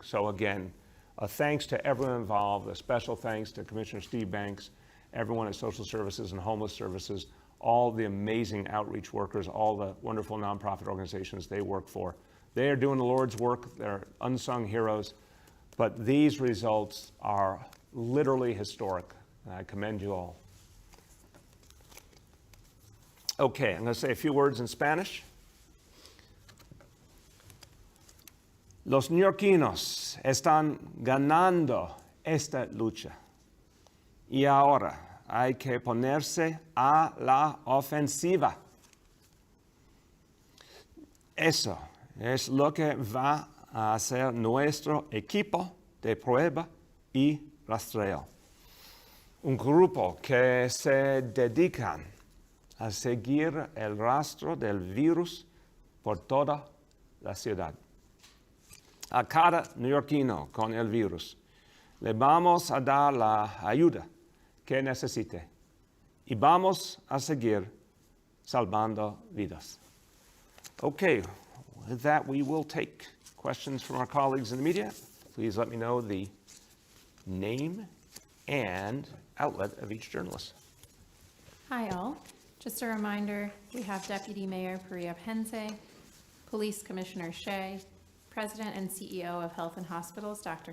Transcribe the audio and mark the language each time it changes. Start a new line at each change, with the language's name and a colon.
English: So again, a thanks to everyone involved, a special thanks to Commissioner Steve Banks, everyone at Social Services and Homeless Services, all the amazing outreach workers, all the wonderful nonprofit organizations they work for. They are doing the Lord's work. They're unsung heroes, but these results are literally historic, and I commend you all. Okay, I'm going to say a few words in Spanish.
Spanish: Los neoyorquinos están ganando esta lucha y ahora hay que ponerse a la ofensiva. Eso es lo que va a hacer nuestro equipo de prueba y rastreo. Un grupo que se dedican a seguir el rastro del virus por toda la ciudad. A cada neoyorquino con el virus le vamos a dar la ayuda que necesite y vamos a seguir salvando vidas.
English: Okay, with that we will take questions from our colleagues in the media. Please let me know the name and outlet of each journalist. Hi all. Just a reminder, we have Deputy Mayor Perea Pense, Police Commissioner Shea, President and CEO of Health and Hospitals, Dr.